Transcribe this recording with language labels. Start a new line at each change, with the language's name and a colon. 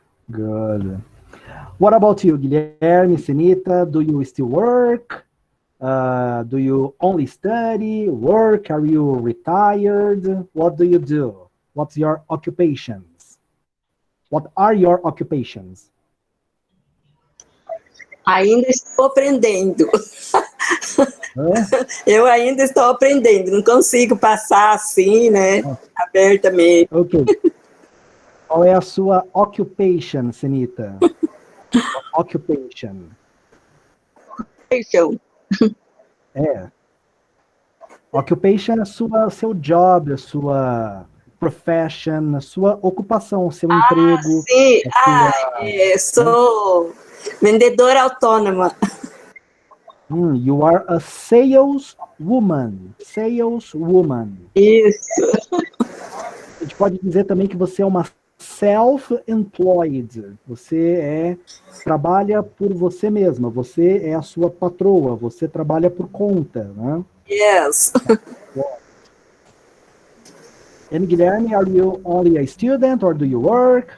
English: Good. What about you, Guilherme, Senita? Do you still work? Do you only study, work? Are you retired? What do you do? What's your occupations? What are your occupations?
Portuguese: Ainda estou aprendendo. Hã? Eu ainda estou aprendendo, não consigo passar assim, né? Abertamente. Ok. Qual é a sua occupation, Senita?
English: Occupation.
Portuguese: Então, É. Occupation é seu job, a sua profession, a sua ocupação, seu emprego. sim, A sua, sou vendedora autônoma.
English: You are a saleswoman. Saleswoman.
Portuguese: Isso. A gente pode dizer também que você é uma self-employed. Você trabalha por você mesma. Você é a sua patroa. Você trabalha por conta, né?
English: Yes. And Guilherme, are you only a student or do you work?